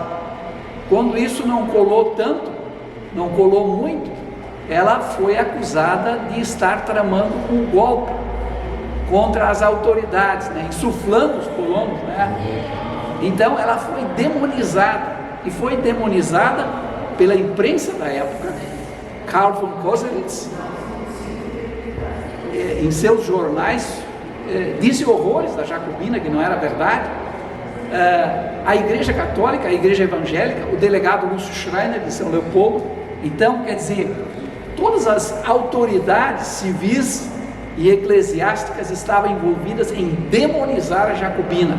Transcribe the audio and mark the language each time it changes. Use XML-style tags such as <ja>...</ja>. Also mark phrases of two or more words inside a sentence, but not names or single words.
<pt>Quando isso não colou tanto, não colou muito, ela foi acusada de estar tramando um golpe contra as autoridades, né? Insuflando os colonos, né? Então ela foi demonizada, e foi demonizada pela imprensa da época. Karl von Clausewitz, em seus jornais, disse horrores da Jacobina, que não era verdade. A Igreja Católica, a Igreja Evangélica, o delegado Lúcio Schreiner de São Leopoldo. Então, quer dizer, todas as autoridades civis e eclesiásticas estavam envolvidas em demonizar a Jacobina.</pt>